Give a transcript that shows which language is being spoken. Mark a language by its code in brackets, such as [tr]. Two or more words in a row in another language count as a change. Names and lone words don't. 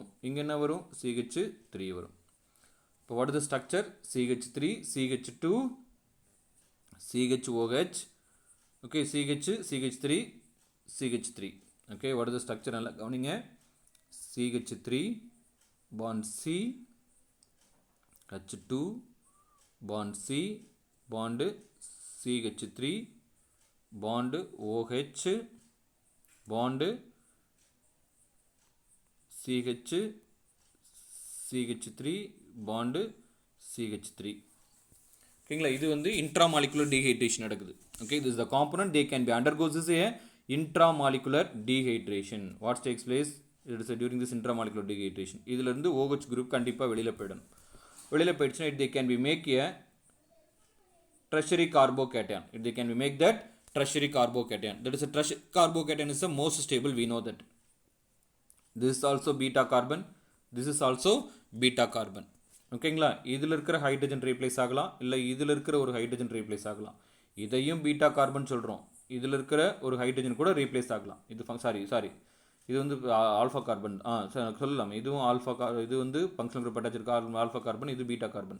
[ta] இங்கே என்ன வரும், CH3 வரும். இப்போ [en] what is the structure, [ta] CH3 CH2 CHOH. ஓகே, CH3 CH3. ஓகே, [en] what is the structure [ta] நல்லா கவனிங்க. [en] CH3 bond C, H2 bond C, bond CH3 bond OH, bond CH, CH3 bond CH3. [ta] ஓகேங்களா, இது வந்து [en] intramolecular dehydration [ta] நடக்குது. ஓகே, [en] this is the component they can be undergoes is a intramolecular dehydration. What takes place, it is during this intramolecular dehydration. [ta] இதில் இருந்து OH குரூப் கண்டிப்பாக வெளியில் போயிடும். வெளியில் போயிடுச்சுன்னா [en] they can be make a tertiary carbocation. They can be make that tertiary carbocation. That is a tertiary carbocation is the most stable, we know that. This is also beta carbon, this is also beta carbon. [ta] ஓகேங்களா, இதில் இருக்கிற [en] hydrogen replace [ta] ஆகலாம், இல்லை இதில் இருக்கிற ஒரு [en] hydrogen replace [ta] ஆகலாம். இதையும் [en] beta carbon [ta] சொல்கிறோம், இதில் இருக்கிற ஒரு ஹைட்ரஜன் கூட ரீப்ளேஸ் ஆகலாம். இது சாரி இது வந்து [en] alpha carbon [ta] சொல்லலாம். இதுவும் இது வந்து [en] functional group attach alpha carbon, [ta] இது [en] beta carbon.